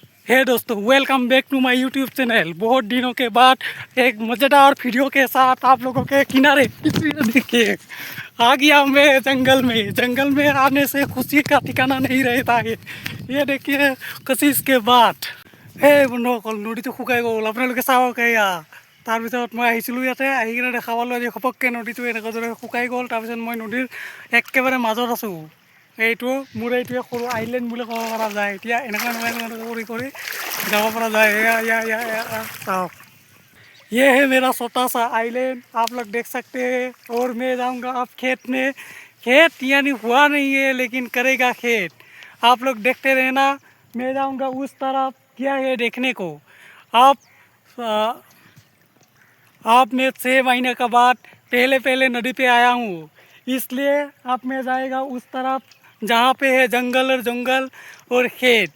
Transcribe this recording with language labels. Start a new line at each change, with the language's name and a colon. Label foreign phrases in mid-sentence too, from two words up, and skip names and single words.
Hindi: हे दोस्तों,
English: welcome back to my YouTube channel.
Hindi: बहुत दिनों के बाद एक मज़ेदार वीडियो के साथ आप लोगों के किनारे देखिए आ गया मैं जंगल में आने से खुशी का ठिकाना नहीं रहता है। ये देखिए कशिश के बाद
Assamese: এই বন্ধুসকল নদীটো শুকাই গ'ল। আপোনালোকে চাওক এয়া তাৰপিছত মই আহিছিলোঁ ইয়াতে আহি কিনে দেখা পালোঁ আজি ঘপককৈ নদীটো এনেকুৱাদৰে শুকাই গ'ল। তাৰপিছত মই নদীৰ একেবাৰে মাজত আছোঁ। এইটো মোৰ এইটোৱে সৰু আইলেণ্ড বুলি ক'ব পৰা যায়। এতিয়া এনেকুৱা কৰি যাব পৰা যায়। এয়া চাওক,
Hindi: ये है मेरा छोटा सा आइलैंड, आप लोग देख सकते हैं। और मैं जाऊंगा अब खेत में। खेत यानी हुआ नहीं है लेकिन करेगा खेत। आप लोग देखते रहना। मैं जाऊंगा उस तरफ, क्या है देखने को। आप मैं 6 महीने के बाद पहले नदी पे आया हूँ, इसलिए अब मैं जाएगा उस तरफ जहाँ पे है जंगल और खेत।